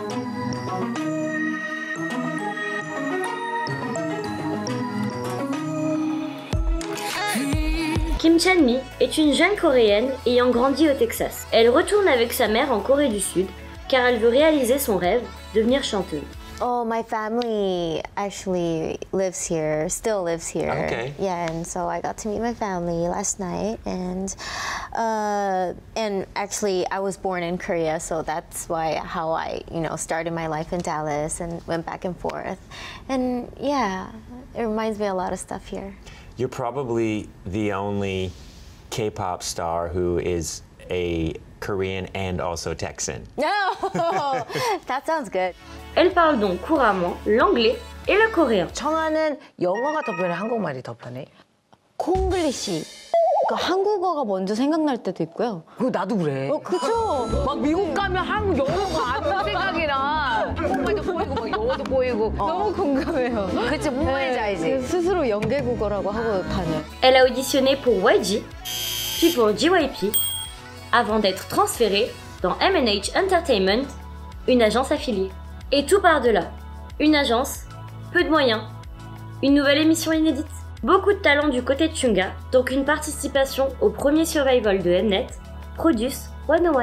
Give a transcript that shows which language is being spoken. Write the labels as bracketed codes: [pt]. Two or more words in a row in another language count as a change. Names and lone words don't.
[fr] Kim Chan-mi est une jeune coréenne ayant grandi au Texas. Elle retourne avec sa mère en Corée du Sud car elle veut réaliser son rêve, devenir chanteuse. [en] Oh, my family actually lives here, still lives here. Okay. Yeah, and so I got to meet my family last night, and actually I was born in Korea, so that's how I started my life in Dallas and went back and forth, and yeah, it reminds me a lot of stuff here. You're probably the only K-pop star who is a Korean and also Texan. No, that sounds good. [fr] Elle parle donc couramment l'anglais et le coréen. [ko] 청아는 영어가 더 편해, 한국말이 더 편해? 콩글리시. 그러니까 한국어가 먼저 생각날 때도 있고요. 그거 나도 그래. 그쵸? 막 미국 가면 한국 영어가 안 나는 생각이 나. 한국말도 보이고 막 영어도 보이고. 너무 공감해요. 그치, 뭔 말인지 알지? 스스로 연계국어라고 하고 다녀요. [fr] Elle a auditionné pour YG, puis pour JYP, avant d'être transférée dans M&H Entertainment, une agence affiliée. Et tout par-delà, une agence, peu de moyens, une nouvelle émission inédite, beaucoup de talent du côté de Chungha, donc une participation au premier survival de Mnet, Produce 101.